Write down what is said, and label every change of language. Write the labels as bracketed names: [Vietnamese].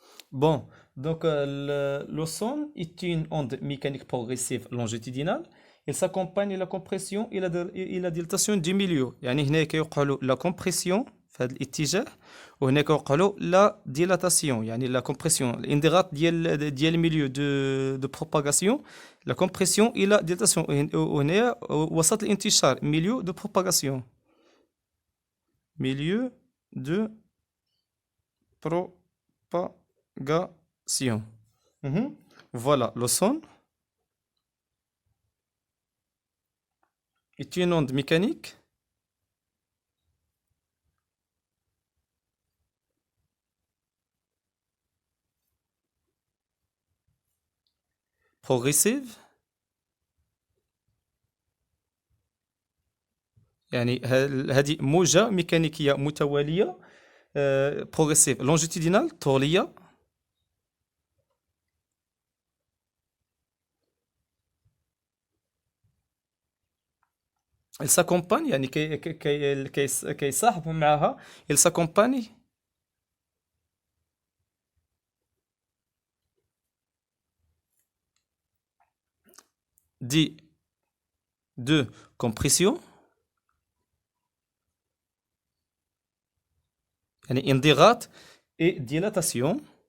[French] Bon, donc le son est une onde mécanique progressive longitudinale. Il s'accompagne de la compression et la dilatation du milieu. [Arabic] يعني هنا كيوقع له la compression في هذا الاتجاه، وهنا كيوقع له la dilatation. [French] يعني la compression [Arabic] الانضغاط ديال الميليو [French] de propagation، la compression et la dilatation. [Arabic] وهنا وسط الانتشار milieu de propagation. [French] Milieu de propagation. Mhm. Voilà, le son est une onde mécanique progressive. [Arabic] يعني هذه موجة ميكانيكية متوالية، progressive longitudinale طولية. [French] il s'accompagne [Arabic] يعني كيصاحب معها. [French] il s'accompagne دي de compression، يعني انضغاط et dilatation.